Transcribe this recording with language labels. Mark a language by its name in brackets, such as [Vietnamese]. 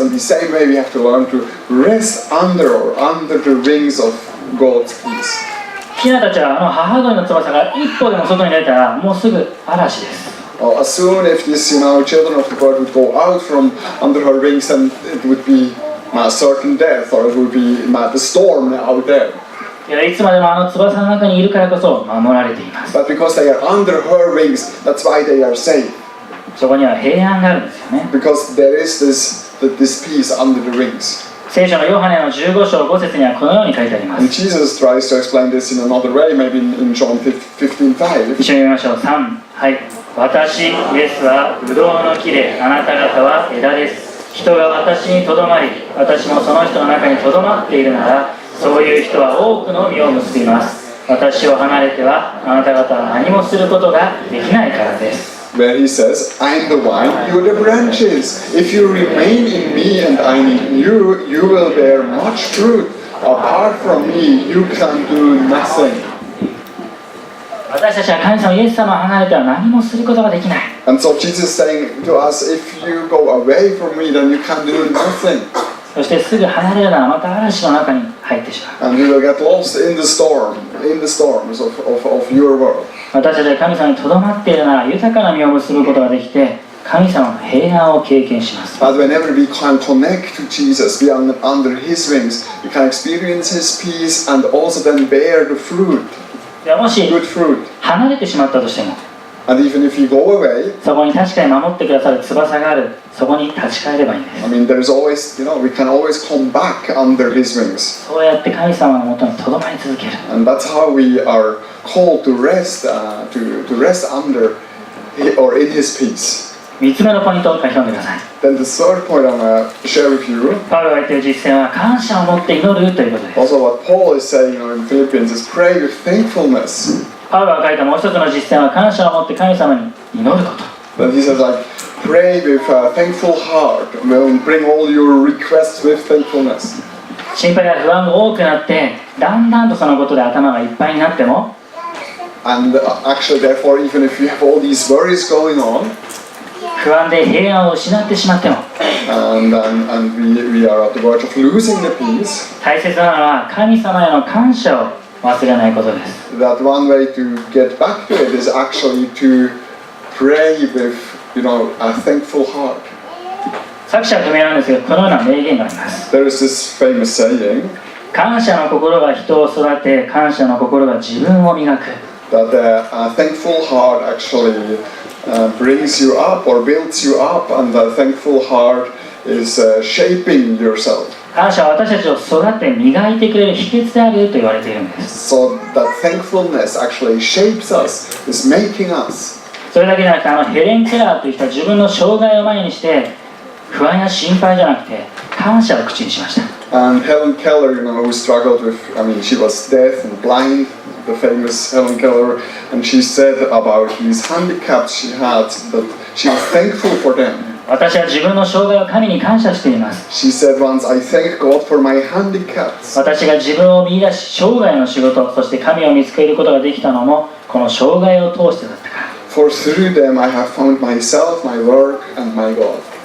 [English] So in the same way, we have to learn to rest under the wings of God's peace. [Japanese] ヒナたちはあの母鳥の翼が一歩でも外に出たらもうすぐ嵐です。 [English] Well, as soon as these children of the bird would go out from under her wings, then it would be certain death, or it would be the storm out there. [Japanese] いつまでもあの翼の中にいるからこそ守られています。 [English] But because they are under her wings, that's why they are safe. [Japanese] そこには平安があるんですよね。 [English] Because there is this peace under the wings. [Japanese] 聖書のヨハネの15章5節にはこのように書いてありま [English] And [Japanese] す。 [English] Jesus tries to explain this in another way, maybe in John 15:5. [Japanese] 一緒に読みましょう。3、はい。私、イエスはブドウの木で、あなた方は枝です。人が私にとどまり、私もその人の中にとどまっているなら、そういう人は多くの実を結びます。私を離れては、あなた方は何もすることができないからです。 [English] Where he says, I am the vine, you are the branches. If you remain in me and I in you, you will bear much fruit. Apart from me, you can do nothing. [Japanese] 私たちは神様イエス様を離れては何もすることができない。 [English] And so Jesus is saying to us, if you go away from me, then you can do nothing. [Japanese] そしてすぐ離れるならまた嵐の中に入ってしまう。 [English] And you will get lost in the storms of your world. [Japanese] 私たちが神様にとどまっているなら豊かな実を結ぶことができて、神様の平安を経験します。 [English] But whenever we can connect to Jesus, we are under His wings, we can experience His peace and also then bear the fruit, [Japanese] でもし [English] good fruit. [Japanese] 離れてしまったとしても、 [English] And even if you go away, [Japanese] そこに確かに守ってくださる翼がある。そこに立ち返ればいいんです。 [English] I mean, there's always, we can always come back under His wings. [Japanese] そうやって神様のもとにとどまり続ける。 [English] And that's how we are called to rest, to rest under or in His peace. [Japanese] 3つ目のポイントを書き込んでください。 [English] Then the third point I'm going to share with you, [Japanese] パウロが言っている実践は感謝を持って祈るということです。 [English] also what Paul is saying in Philippians, is pray with thankfulness. [Japanese] パウロが書いたもう一つの実践は感謝を持って神様に祈ること。 [English] Then he says like, pray with a thankful heart. Bring all your requests with thankfulness. [Japanese] 心配や不安が多くなってだんだんとそのことで頭がいっぱいになっても [English] And actually, therefore, even if you have all these worries going on, [Japanese] 不安で平安を失ってしまっても [English] and we are at the verge of losing the peace, [Japanese] 大切なのは神様への感謝を忘れないことです。 [English] that one way to get back to it is actually to pray with, a thankful heart. [Japanese] 作者は不明なんですけど、このような名言があります。 [English] There is this famous saying [Japanese] 感謝の心が人を育て、感謝の心が自分を磨く。 [English] that a thankful heart actually brings you up or builds you up, and a thankful heart is shaping yourself. [Japanese] 感謝は私たちを育て磨いてくれる秘訣であると言われているんです。 [English] So that thankfulness actually shapes us, is making us. [Japanese] それだけじゃなくて、ヘレン・ケラーという人は自分の障害を前にして不安や心配じゃなくて感謝を口にしました。 [English] And Helen Keller, who struggled with, she was deaf and blind, the famous Helen Keller, and she said about these handicaps she had that she was thankful for them. [Japanese] 私は自分の障害を神に感謝しています。 [English] She said once, I thank God for my handicaps. [Japanese] 私が自分を見出し、生涯の仕事、そして神を見つけることができたのもこの障害を通してだったから。 [English] For through them I have found myself, my work, and my God.